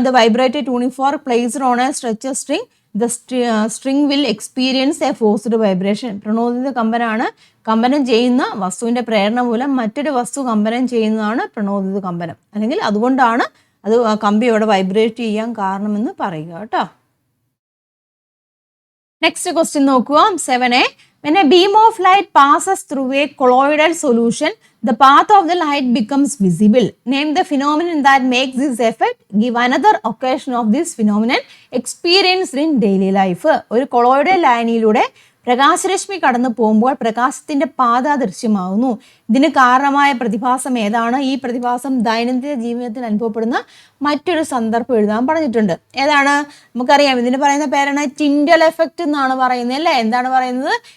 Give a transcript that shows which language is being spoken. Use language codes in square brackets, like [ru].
[en] The vibrated tuning fork placed on a stretcher string. The string will experience a forced vibration. [ml] പ്രണോദിത കമ്പനമാണ്. കമ്പനം ചെയ്യുന്ന വസ്തുവിൻ്റെ പ്രേരണ മൂലം മറ്റൊരു വസ്തു കമ്പനം ചെയ്യുന്നതാണ് പ്രണോദിത കമ്പനം, അല്ലെങ്കിൽ അതുകൊണ്ടാണ് അത് കമ്പി അവിടെ വൈബ്രേറ്റ് ചെയ്യാൻ കാരണമെന്ന് പറയുക കേട്ടോ. നെക്സ്റ്റ് ക്വസ്റ്റ്യൻ നോക്കുക. 7A. [en] When a beam of light passes through a colloidal solution, the path of the light becomes visible. Name the phenomenon that makes this effect. Give another occasion of this phenomenon experienced in daily life. [ml] ഒരു colloidal ലായനിയിലൂടെ പ്രകാശരശ്മി കടന്നു പോകുമ്പോൾ പ്രകാശത്തിന്റെ പാത ദൃശ്യമാകുന്നു. ഇതിന് കാരണമായ പ്രതിഭാസം ഏതാണ്? ഈ പ്രതിഭാസം ദൈനംദിന ജീവിതത്തിൽ അനുഭവപ്പെടുന്ന മറ്റൊരു സന്ദർഭം എഴുതാൻ പറഞ്ഞിട്ടുണ്ട്. ഏതാണ്? നമുക്കറിയാം, ഇതിന് പറയുന്ന പേരാണ് ടിൻഡൽ എഫക്റ്റ് എന്നാണ് പറയുന്നത് അല്ലേ. എന്താണ് പറയുന്നത്?